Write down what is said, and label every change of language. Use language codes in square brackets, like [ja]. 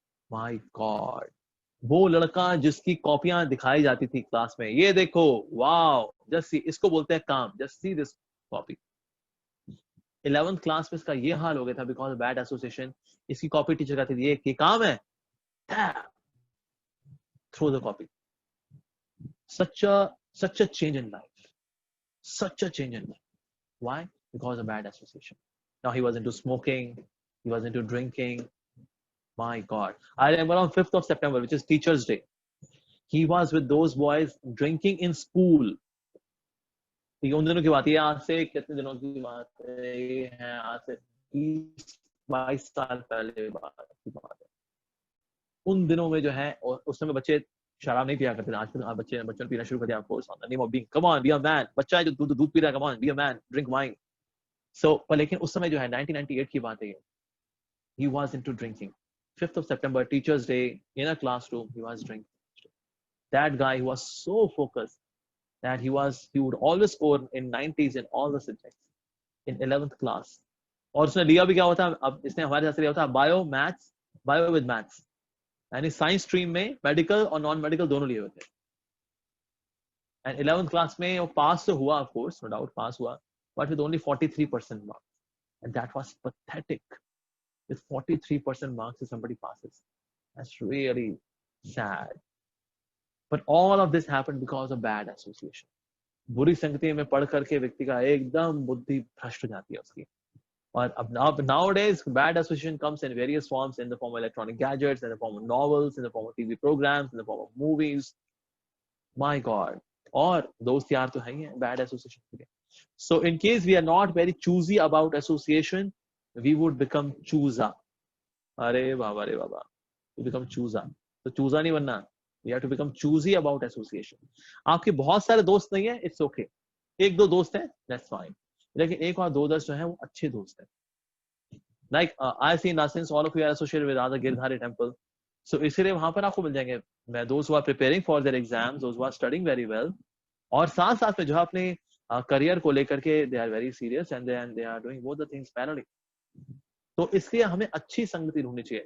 [en] my God, [hi] वो लड़का जिसकी कॉपियां दिखाई जाती थी क्लास में, ये देखो [en] wow, just see, [hi] इसको बोलते हैं काम, [en] Just see this copy. [hi] 11th class में इसका ये हाल हो गया था [en] Because of bad association. [hi] इसकी कॉपी टीचर कहती थी ये काम है, [en] Throw the copy. such a change in life, such a change in life. Why? Because of bad association. Now he was into smoking, he was into drinking. My God, I remember on 5th of September, which is Teachers Day, he was with those boys drinking in school. [hi] ये उन दिनों की बात है, आज से कितने दिनों की बात है, ये है आज से 20-22 साल पहले बात की बात है। उन दिनों में जो है, और उस समय बच्चे शराब नहीं पिया करते थे, आजकल बच्चों पीना शुरू कर दिया, [en] of course, on the name of being, come on be a man, [hi] बच्चा है जो दूध पी रहा है, [en] Come on be a man, drink wine. [hi] सो पर लेकिन उस समय जो है 1998 की बात है, [en] he was into drinking. 5th of September, Teachers Day, in a classroom, he was drinking. That guy, he was so focused that he would always score in 90s in all the subjects in 11th class. [hi] और उसने लिया भी क्या होता है, अब इसने हमारे साथ लिया होता है बायो विद मैथ्स, यानी साइंस स्ट्रीम में मेडिकल और नॉन मेडिकल दोनों लिए होते हैं। [en] and [hi] 11th क्लास में वो पास तो हुआ, [en] of course, no doubt [hi] पास हुआ, [en] But with only 43% marks, and that was pathetic. With 43% marks, if somebody passes, that's really sad. But all of this happened because of bad association. [hi] बुरी संगति में पढ़ करके व्यक्ति का एकदम बुद्धि भ्रष्ट हो जाती है उसकी। और अब [en] nowadays bad association comes in various forms, in the form of electronic gadgets, in the form of novels, in the form of TV programs, in the form of movies. My God. [hi] और दोस्त यार तो है ही है [en] bad association [hi] के। [en] So in case we are not very choosy about association, we would become chooser. [hi] अरे बाबा [en] to become chooser. [hi] तो chooser नहीं बनना, [en] we have to become choosy about association. [hi] आपके बहुत सारे दोस्त नहीं है, [en] it's okay. [hi] एक दो दोस्त हैं, [en] that's fine. [hi] लेकिन एक और दो दोस्त जो हैं वो अच्छे दोस्त हैं. [en] Like I see in Nasins, all of you are associated with other Girdhari temple. So [hi] इसीलिए वहां पर आपको मिल जाएंगे [en] those who are preparing for their exams, those who are studying very well, [hi] और साथ साथ में जो है अपने करियर को लेकर के [en] they are very serious and they are doing both the things parallelly. [hi] तो इसलिए हमें अच्छी संगति ढूंढनी चाहिए.